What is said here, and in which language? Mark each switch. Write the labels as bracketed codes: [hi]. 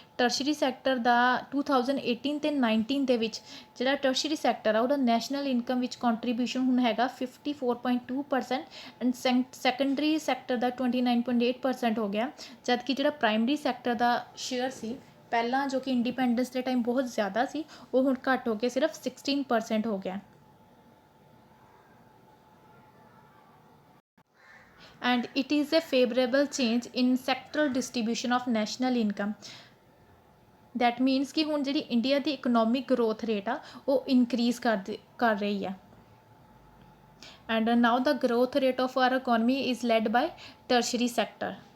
[pa] Tertiary sector ਦਾ 2018 ਤੇ 19 ਦੇ ਵਿੱਚ ਜਿਹੜਾ ਟਰਸ਼ਰੀ ਸੈਕਟਰ ਆ ਉਹਦਾ ਨੈਸ਼ਨਲ ਇਨਕਮ ਵਿੱਚ ਕੰਟਰੀਬਿਊਸ਼ਨ ਹੁਣ ਹੈਗਾ 54.2% ਐਂਡ ਸੈਕੰਡਰੀ ਸੈਕਟਰ ਦਾ 29.8% ਹੋ ਗਿਆ, ਜਦਕਿ ਜਿਹੜਾ ਪ੍ਰਾਇਮਰੀ ਸੈਕਟਰ ਦਾ ਸ਼ੇਅਰ ਸੀ ਪਹਿਲਾਂ ਜੋ ਕਿ ਇੰਡੀਪੈਂਡੈਂਸ ਦੇ ਟਾਈਮ ਬਹੁਤ ਜ਼ਿਆਦਾ ਸੀ ਉਹ ਹੁਣ ਘੱਟ ਹੋ ਕੇ ਸਿਰਫ 16% ਹੋ ਗਿਆ। [en] and it is a favorable change in sectoral distribution of national income. that means [pa] ਕਿ ਹੁਣ ਜਿਹੜੀ ਇੰਡੀਆ ਦੀ ਇਕਨੋਮਿਕ ਗਰੋਥ ਰੇਟ ਆ ਉਹ ਇਨਕਰੀਜ਼ ਕਰ ਰਹੀ ਆ। [en] and now the growth rate of our economy is led by tertiary sector.